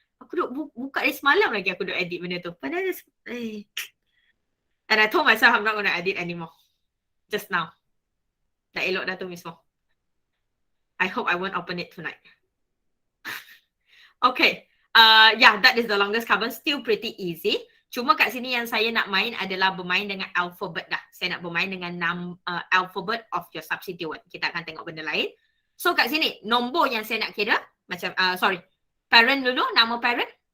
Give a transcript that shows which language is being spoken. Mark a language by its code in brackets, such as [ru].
[ms] Aku duk buka dari semalam lagi aku duk edit benda tu. [en] Padahal and I told myself I'm not going to edit anymore. Just now. [ms] Dah elok dah tu [en] Miss Mo. I hope I won't open it tonight. Okay. Yeah, that is the longest carbon. Still pretty easy. [ms] Cuma kat sini yang saya nak main adalah bermain dengan alphabet dah. Saya nak bermain dengan alphabet [en] of your substituent. [ms] Kita akan tengok benda lain. So kat sini, nombor yang saya nak kira, macam, parent dulu, nama parent.